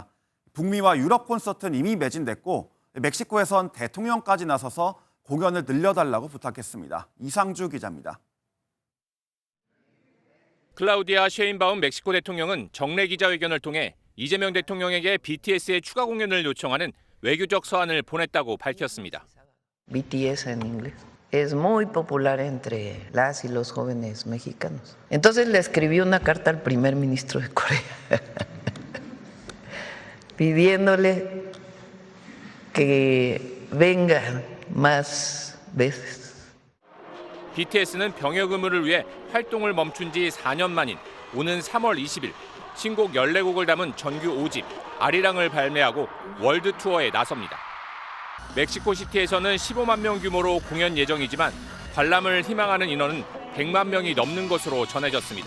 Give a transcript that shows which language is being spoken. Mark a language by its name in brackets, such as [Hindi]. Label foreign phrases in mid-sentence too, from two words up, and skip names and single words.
[Korean] 북미와 유럽 콘서트는 이미 매진됐고 멕시코에선 대통령까지 나서서 공연을 늘려달라고 부탁했습니다. 이상주 기자입니다. 클라우디아 셰인바움 멕시코 대통령은 정례 기자회견을 통해 이재명 대통령에게 BTS의 추가 공연을 요청하는 외교적 서한을 보냈다고 밝혔습니다. [Spanish] BTS en inglés es muy popular entre las y los jóvenes mexicanos. Entonces le escribí una carta al primer ministro de Corea pidiéndole que venga más veces. [Korean] BTS는 병역 의무를 위해 활동을 멈춘 지 4년 만인 오는 3월 20일 신곡 14곡을 담은 정규 5집 아리랑을 발매하고 월드 투어에 나섭니다. 멕시코시티에서는 15만 명 규모로 공연 예정이지만 관람을 희망하는 인원은 100만 명이 넘는 것으로 전해졌습니다.